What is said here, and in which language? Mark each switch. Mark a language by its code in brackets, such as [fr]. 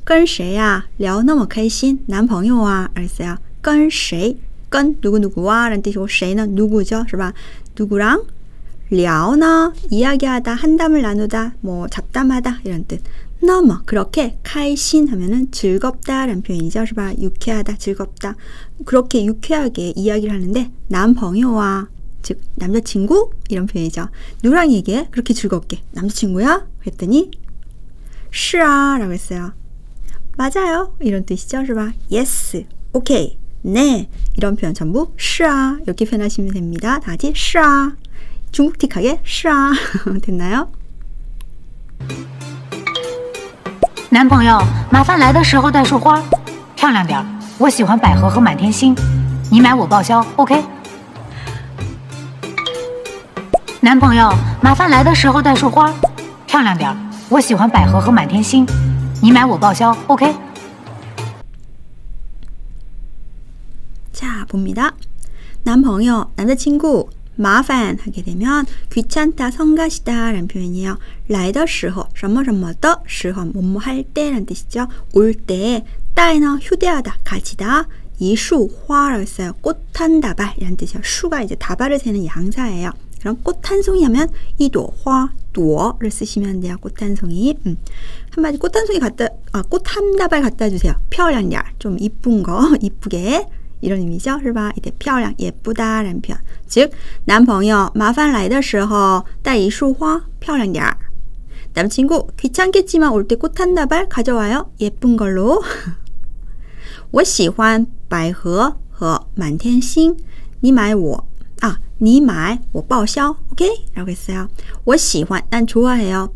[zh] 跟谁啊聊那么开心，男朋友啊 [ko] 알았어요. 跟谁 跟누구누구와 라는 뜻이고 谁는 누구죠, [zh] 是吧? [ko] 누구랑 聊나 이야기하다, 한담을 나누다, 뭐 잡담하다 이런 뜻. 너무 그렇게 开心 하면은 즐겁다 라는 표현이죠, [zh] 是吧? [ko] 유쾌하다, 즐겁다. 그렇게 유쾌하게 이야기를 하는데 男朋友와 즉 남자친구 이런 표현이죠. 누구랑 얘기해? 그렇게 즐겁게. 남자친구야? 그랬더니 [zh] 是啊 [ko] 라고 했어요. 맞아요 이런 뜻이죠, 是吧? yes, 오케이, 네 이런 표현 전부 是啊 이렇게 표현하시면 됩니다. 다 같이 是啊 중국틱하게 是啊 됐나요? [zh] 男朋友，麻烦来的时候带束花，漂亮点儿。我喜欢百合和满天星，你买我报销 ，OK？男朋友，麻烦来的时候带束花，漂亮点儿。我喜欢百合和满天星，你买我报销 ，OK？ [ko] 자, 봅니다. 男朋友, 남자친구, 麻烦 하게 되면 귀찮다, 성가시다 라는 표현이에요. 来的时候, 什么什么的时候, 뭐뭐 할 때 라는 뜻이죠. 올 때, 带는 휴대하다, 가지다, 一束花라고 했어요. 꽃 한 다발 이라는 뜻이에요. 수가 이제 다발을 세는 양사예요. 그럼 꽃 한 송이 하면 一朵花, 朵를 쓰시면 돼요. 꽃 한 송이. 한마디 꽃 한 송이 꽃 한 다발 갖다 주세요. 漂亮点, 좀 이쁜 거, 이쁘게. 이런 의미죠, [zh] 是吧? [ko] 이때 漂亮, 예쁘다 라는 표현. [zh] 즉, 男朋友麻烦来的时候带一束花漂亮点. [ko] 남친구 귀찮겠지만 올 때 꽃 한 다발 가져와요. 예쁜 걸로. [zh] 我喜欢百合和满天星. 你买我报销. [ko] 오케이? 라고 했어요. 我喜欢, 난 좋아해요.